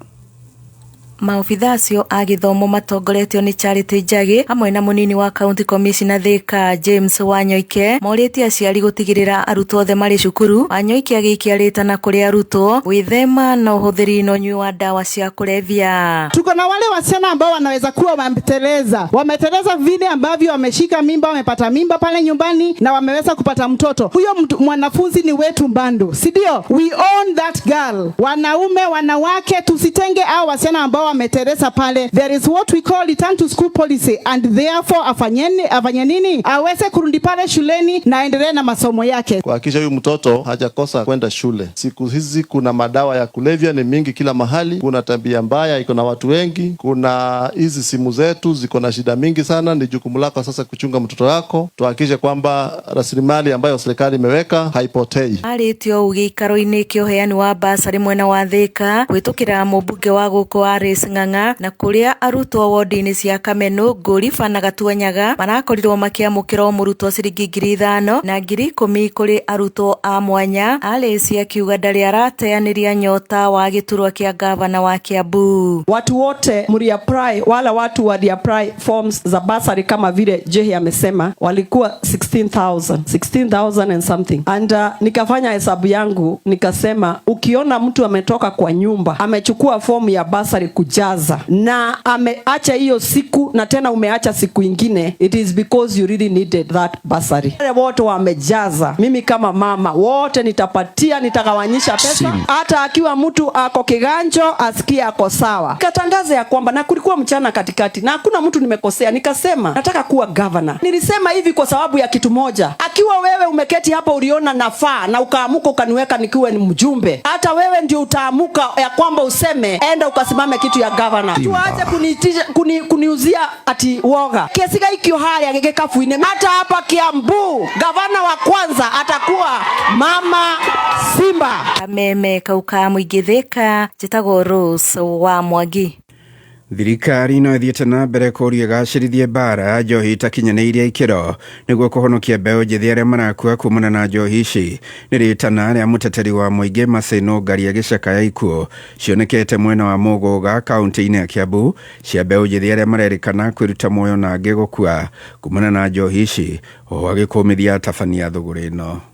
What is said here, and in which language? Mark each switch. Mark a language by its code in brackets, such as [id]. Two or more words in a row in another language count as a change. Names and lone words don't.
[ki] Maobitha acio a gĩthomo matongoretio nĩ Charity Njagi hamwe na mũnini wa County Commissioner Thika James Wanyoike morĩtie aciari gũtigĩrĩra arutwo othe marĩ cukuru. Wanyoike agĩikia kũrĩ arutwo gwĩthema na ũhũthĩri na ũnyui wa dawa cia kulevya. [sw] Tuko na wale wasichana ambao wanaweza kuwa wameteleza vile ambavyo wameshika mimba, wamepata mimba pale nyumbani na wameweza kupata mtoto. Huyo mwanafunzi ni wetu Mbandu, si ndio? [en] We own that girl. [sw] Wanaume, wanawake, tusitenge au wasichana ambao wameteleza pale. [en] There is what we call return to school policy, and therefore [sw] afanye nini? Aweze kurudi pale shuleni na aendelee na masomo yake. Kuhakikisha huyu mtoto hajakosa kwenda shule. Siku hizi kuna madawa ya kulevya ni mingi kila mahali, kuna tabia mbaya iko na watu wengi, kuna hizi simu zetu ziko na shida mingi sana. Ni jukumu lako sasa kuchunga mtoto wako, tuhakikishe kwamba rasilimali ambayo serikali imeweka haipotei. [ki] Aritio gĩikaro-inĩ kĩa ũheani wa basarĩ mwena wa Thika kwĩtũkĩra mũmbunge wa gũkũ Alex Ng'ang'a na kũrĩa arutwo wodi-inĩ cia Kameno, Ngũriba na Gatuanyaga marakorirwo makĩamũkĩra mũrutwo ciringi 5,000 na 10,000 kũrĩ arutwo a mwanya. Alex akiuga ndarĩ arateanĩria nyota wa gĩturwa kĩa gavana wa Kiambu. [sw] Watu wote mliapply, wala watu waliapply forms za basari kama vile Jehi amesema walikuwa 16,000 [en] and something. [sw] And nikafanya hesabu yangu nikasema, ukiona mtu ametoka kwa nyumba amechukua form ya basari kujaza na ameacha hiyo siku na tena umeacha siku ingine, [en] it is because you really needed that basari. [sw] Wale wote wamejaza, mimi kama mama wote nitagawanyisha pesa. Hata akiwa mtu ako kiganjo asikie ako sawa. Katangaza ya kwamba na kulikuwa mchana katikati na hakuna mtu nimekosea, nikasema nataka kuwa governor. Nilisema hivi kwa sababu ya kitu moja, akiwa wewe umeketi hapa uliona nafaa na ukaamuka ukaniweka nikiwe ni mjumbe, hata wewe ndio utaamuka ya kwamba useme enda ukasimame kitu ya governor. Tuache kuniuzia ati woga. Kesiga ikio hali agegekafuine. Hata hapa Kiambu gavana wa kwanza atakuwa Mama Simba. [ki] Meme kauka mũingĩ Thika, njĩtagwo Rose wa Mwangi. Thirikari no ĩthiĩte na mbere kũria gacĩrithie bara njohi itakinyanĩirie ikĩro nĩguo kũhonokia mbeũ njĩthĩ arĩa marakua kumana na njohi ici. Nĩ rĩtana rĩa mũteteri wa mũingĩ Maseno Ngaria gĩcakaya ikuũ cionekete mwena wa Mũgũga kaunti-inĩ ya Kiambu cia mbeũ njĩthĩ arĩa marerĩkana kwĩruta muoyo na angĩ gũkua kumana na njohi ici, o agĩkũmithia tabania thũgũrĩ ĩno.